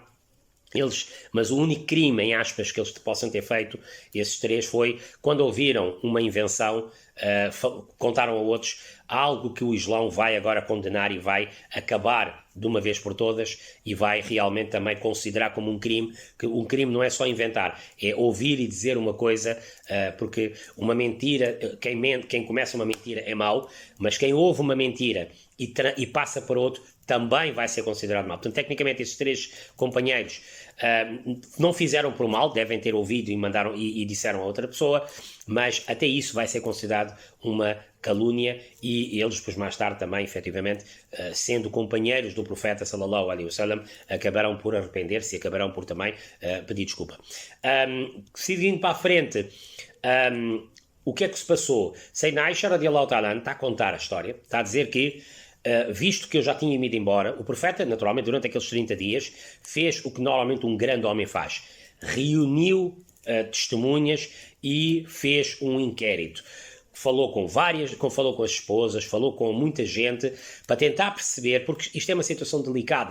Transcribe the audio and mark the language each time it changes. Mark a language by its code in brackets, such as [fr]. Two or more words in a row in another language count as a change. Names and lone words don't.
[pt] Mas o único crime, em aspas, que eles possam ter feito, esses 3, foi quando ouviram uma invenção, contaram a outros algo que o Islão vai agora condenar e vai acabar de uma vez por todas e vai realmente também considerar como um crime, que um crime não é só inventar, é ouvir e dizer uma coisa, porque uma mentira, quem começa uma mentira é mau, mas quem ouve uma mentira e passa para outro também vai ser considerado mau. Portanto, tecnicamente, esses 3 companheiros não fizeram por mal, devem ter ouvido e mandaram e disseram a outra pessoa, mas até isso vai ser considerado uma calúnia, e eles depois mais tarde também, efetivamente, sendo companheiros do profeta [ar] صلى الله عليه وسلم, [pt] acabarão por arrepender-se e acabarão por também pedir desculpa. Seguindo para a frente, o que é que se passou? Sayyidina Aisha [ar] رضي الله تعالى [pt] está a contar a história, está a dizer que, visto que eu já tinha ido embora, o profeta, naturalmente, durante aqueles 30 dias, fez o que normalmente um grande homem faz. Reuniu testemunhas e fez um inquérito. Falou com falou com as esposas, falou com muita gente para tentar perceber, porque isto é uma situação delicada.